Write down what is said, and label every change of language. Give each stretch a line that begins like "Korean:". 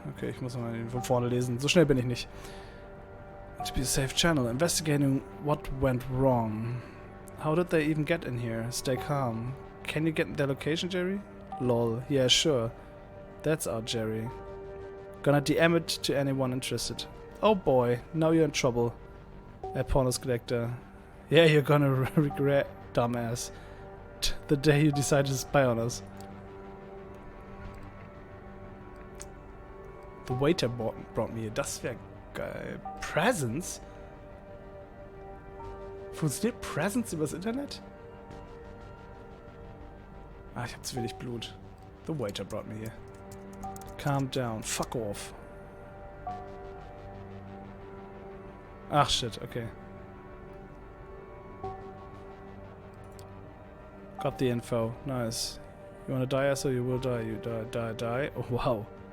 German: Okay, ich muss mal von vorne lesen. So schnell bin ich nicht.
English: To be a safe channel investigating what went wrong. How did they even get in here? Stay calm. Can you get their location, Jerry? Lol. Yeah, sure. That's our Jerry. Gonna DM it to anyone interested. Oh boy, now you're in trouble. Pornos Collector. Yeah, you're gonna regret, dumbass. The day you decide to spy on us. The waiter brought me here.
German: Das wäre geil. Presents? Funktioniert Presents übers Internet? Ah, ich hab zu wenig Blut.
English: The waiter brought me here. Calm down. Fuck off. Ach shit, okay. Got the info. Nice. You wanna die, so you will die. You die. Oh wow.